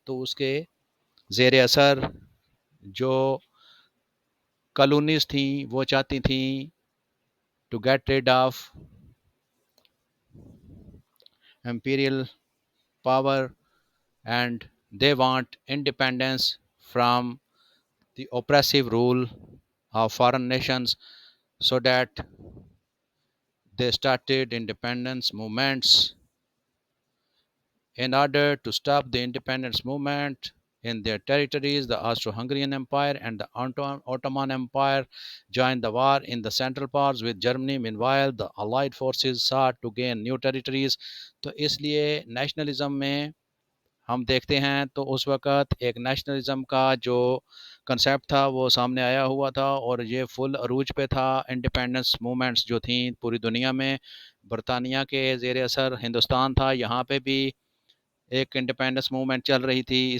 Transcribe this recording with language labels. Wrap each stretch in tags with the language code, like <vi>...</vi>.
<ur>تو اس کے زیر اثر جو کالونیز تھیں وہ چاہتی تھیں</ur> <en>To get rid of imperial power and they want independence from the oppressive rule of foreign nations, so that they started independence movements. In order to stop the independence movement in their territories, the Austro-Hungarian Empire and the Ottoman Empire joined the war in the Central Powers with Germany. Meanwhile, the Allied forces sought to gain new territories.</en> <ur>تو اس لیے nationalism میں ہم دیکھتے ہیں تو اس وقت ایک nationalism کا جو کنسیپٹ تھا وہ سامنے آیا ہوا تھا اور یہ فل عروج پہ تھا. انڈیپینڈنس موومنٹس جو تھیں پوری دنیا میں، برطانیہ کے زیر اثر ہندوستان تھا، یہاں پہ بھی ایک انڈیپینڈنس موومنٹ چل رہی تھی.</ur>